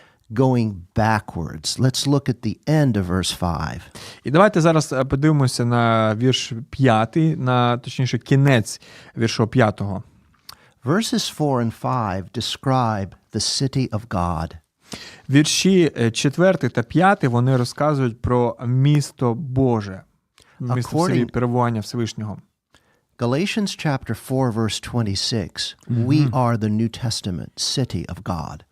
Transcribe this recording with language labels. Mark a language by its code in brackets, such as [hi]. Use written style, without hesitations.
[en] Going backwards. Let's look at the end of verse 5. [uk] І давайте зараз подивимося на вірш 5, точніше кінець віршу 5. [en] Verses 4 and 5 describe the city of God. [uk] Вірші 4 та 5, вони розказують про місто Боже, місто в селі перебування Всевишнього. [en] Galatians chapter 4 verse 26. We are the New Testament city of God.